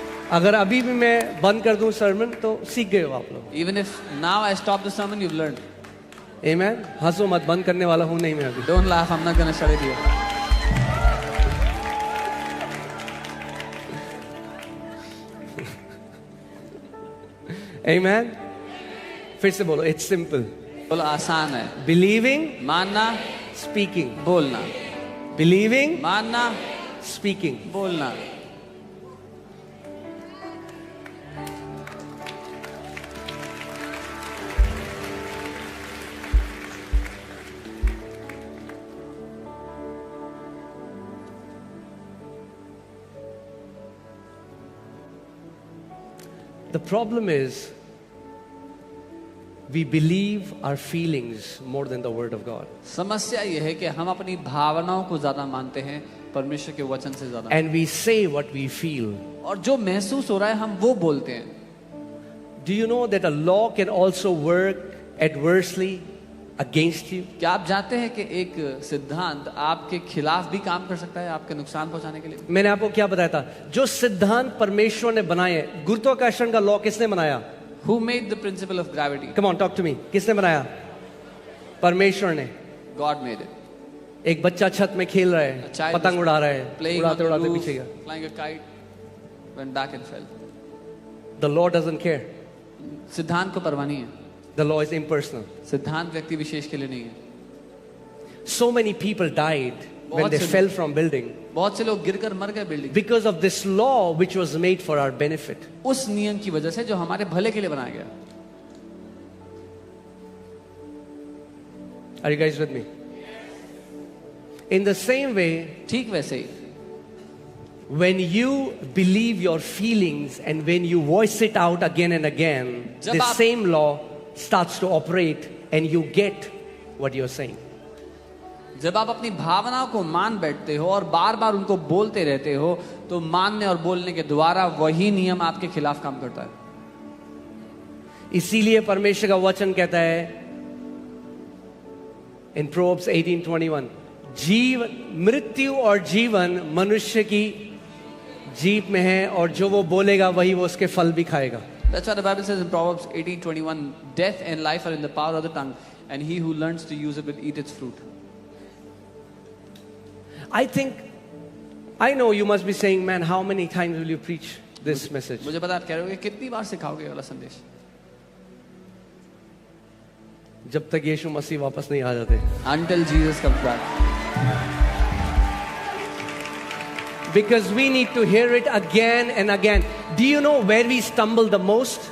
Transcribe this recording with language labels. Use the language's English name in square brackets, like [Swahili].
[Hindi] अगर अभी भी मैं बंद कर दूं सर्मन तो सीख गए हो आप लोग. [English] Even if now I stop the sermon, you've learned. Amen. [Hindi] हंसो मत, बंद करने वाला हूं नहीं मैं अभी. [English] Don't laugh, I'm not going to shut it here. [Hindi] Amen. फिर से बोलो. [English] It's simple. [Hindi] बोलो आसान है. [English] Believing, [Hindi] मानना. [English] speaking. [Hindi] बोलना. [English] Believing, [Hindi] मानना. [English] speaking. [Hindi] बोलना. [English] The problem is we believe our feelings more than the word of God. [Hindi] समस्या यह है कि हम अपनी भावनाओं को ज्यादा मानते हैं परमेश्वर के वचन से ज्यादा. [English] And we say what we feel. [Hindi] और जो महसूस हो रहा है हम वो बोलते हैं. [English] Do you know that a law can also work adversely against you? [Hindi] क्या आप जानते हैं कि एक सिद्धांत आपके खिलाफ भी काम कर सकता है, आपके नुकसान पहुंचाने के लिए? मैंने आपको क्या बताया था? जो सिद्धांत परमेश्वर ने बनाए, गुरुत्वाकर्षण का लॉ किसने बनाया? [English] Who made the principle of gravity? Come on, talk to me. [Hindi] किसने बनाया? परमेश्वर ने. [English] God made it. [Hindi] एक बच्चा छत में खेल रहा है, पतंग उड़ा रहा है, [English] Playing on [Hindi] उड़ाते [English] the [Hindi] उड़ाते [English] roof, [Hindi] पीछे गया. [English] flying a kite, went back and fell. The law doesn't care. [Hindi] सिद्धांत को परवाह नहीं है. [English] The law is impersonal. [Hindi] सिद्धांत व्यक्ति विशेष के लिए नहीं है. [English] So many people died when they fell from building [Hindi] बहुत से लोग गिरकर मर गए building. [English] because of this law which was made for our benefit. [Hindi] उस नियम की वजह से जो हमारे भले के लिए बनाया गया. [English] Are you guys with me? In the same way, [Hindi] ठीक वैसे ही [English] when you believe your feelings and when you voice it out again and again, the same law starts to operate and you get what you're saying. [Hindi] जब आप अपनी भावनाओं को मान बैठते हो और बार बार उनको बोलते रहते हो तो मानने और बोलने के द्वारा वही नियम आपके खिलाफ काम करता है. इसीलिए परमेश्वर का वचन कहता है in Proverbs 18:21, जीवन, मृत्यु और जीवन मनुष्य की जीभ में है और जो वो बोलेगा वही वो उसके फल भी खाएगा. [English] That's what the Bible says in Proverbs 18:21, death and life are in the power of the tongue, and he who learns to use it will eat its fruit. I think I know you must be saying, man, how many times will you preach this message? [Hindi] मुझे पता, आप कह रहे होगे कितनी बार सिखाओगे ये वाला संदेश, जब तक यीशु मसीह वापस नहीं आ जाते. [English] until Jesus comes back. Because we need to hear it again and again. Do you know where we stumble the most?